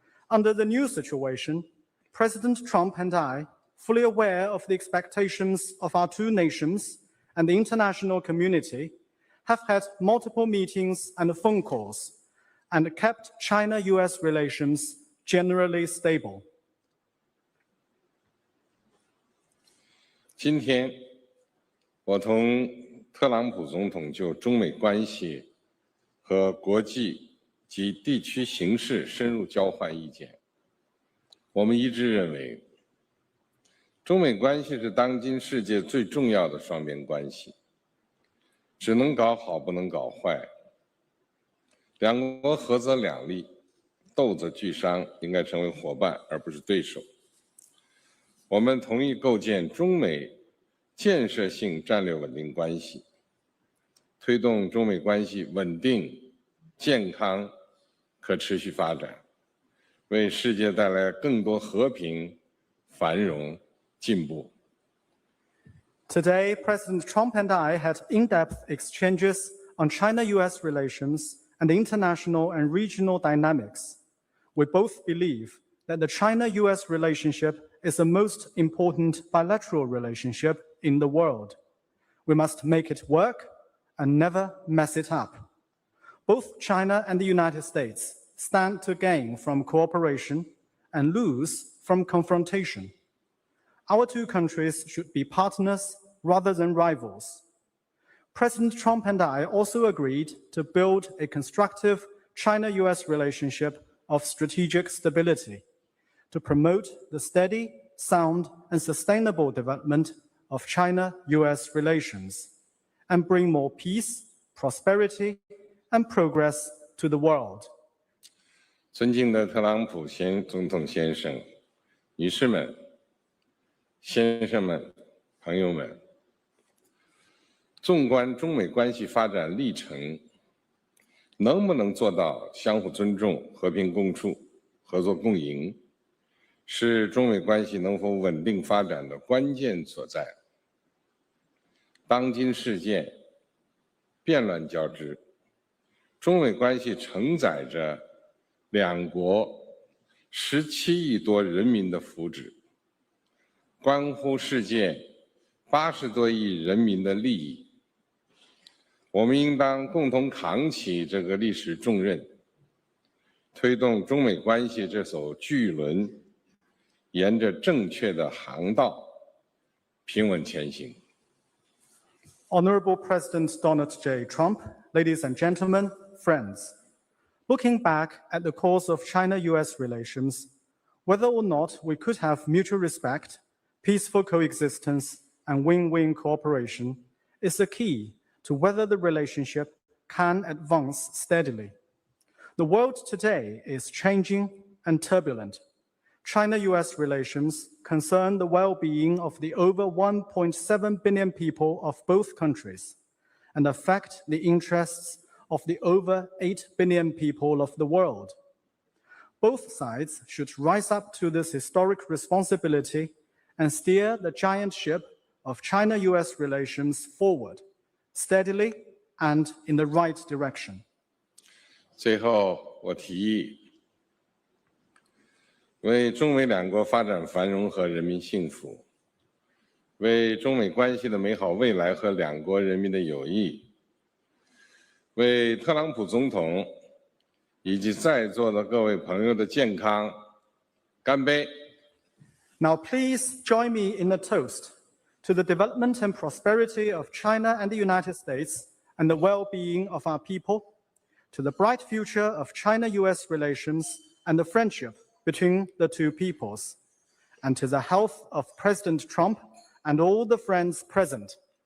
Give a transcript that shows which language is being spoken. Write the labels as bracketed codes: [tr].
[en] Under the new situation, President Trump and I, fully aware of the expectations of our two nations and the international community, have had multiple meetings and phone calls and kept China-US relations generally stable. [zh] 今天，我同特朗普总统就中美关系和国际及地区形势深入交换意见。我们一致认为，中美关系是当今世界最重要的双边关系，只能搞好，不能搞坏。两国合则两利，斗则俱伤，应该成为伙伴而不是对手。我们同意构建中美建设性战略稳定关系，推动中美关系稳定、健康、可持续发展，为世界带来更多和平、繁荣、进步。 [en] Today, President Trump and I had in-depth exchanges on China-US relations and international and regional dynamics. We both believe that the China-US relationship is the most important bilateral relationship in the world. We must make it work and never mess it up. Both China and the United States stand to gain from cooperation and lose from confrontation. Our two countries should be partners rather than rivals. President Trump and I also agreed to build a constructive China-US relationship of strategic stability, to promote the steady, sound, and sustainable development of China-US relations, and bring more peace, prosperity, and progress to the world. [zh] 尊敬的特朗普总统先生、女士们、先生们、朋友们，纵观中美关系发展历程，能不能做到相互尊重、和平共处、合作共赢，是中美关系能否稳定发展的关键所在。当今世界变乱交织，中美关系承载着两国17亿多人民的福祉，关乎世界80多亿人民的利益。我们应当共同扛起这个历史重任，推动中美关系这艘巨轮沿着正确的航道平稳前行。 [en] Honorable President Donald J. Trump, ladies and gentlemen, friends. Looking back at the course of China-US relations, whether or not we could have mutual respect, peaceful coexistence, and win-win cooperation is the key to whether the relationship can advance steadily. The world today is changing and turbulent. China-US relations concern the well-being of the over 1.7 billion people of both countries and affect the interests of the over 8 billion people of the world. Both sides should rise up to this historic responsibility and steer the giant ship of China-US relations forward, steadily and in the right direction. [zh] 最后，我提议，为中美两国发展繁荣和人民幸福，为中美关系的美好未来和两国人民的友谊，为特朗普总统以及在座的各位朋友的健康干杯。 [en] Now please join me in a toast to the development and prosperity of China and the United States and the well-being of our people, to the bright future of China-US relations and the friendship between the two peoples, and to the health of President Trump and all the friends present.